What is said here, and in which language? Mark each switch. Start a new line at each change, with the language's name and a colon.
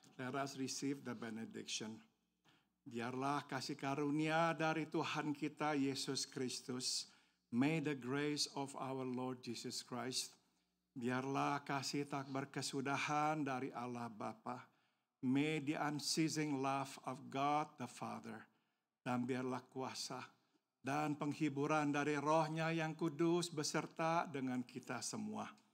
English: Let us receive the benediction.
Indonesian: Biarlah kasih karunia dari Tuhan kita Yesus Kristus.
English: May the grace of our Lord Jesus Christ.
Indonesian: Biarlah kasih tak berkesudahan dari Allah Bapa.
English: May the unceasing love of God the Father.
Indonesian: Dan biarlah kuasa dan penghiburan dari Roh-Nya yang kudus beserta dengan kita semua.